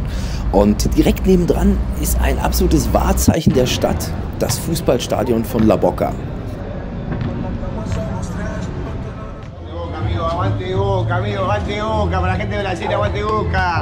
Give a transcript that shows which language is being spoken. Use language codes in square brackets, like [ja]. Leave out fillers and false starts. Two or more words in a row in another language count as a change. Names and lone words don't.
[de] Und direkt nebendran ist ein absolutes Wahrzeichen der Stadt, das Fußballstadion von La Boca. [es] Aguante Boca, amigo, aguante Boca, para la gente de Brasil, aguante Boca.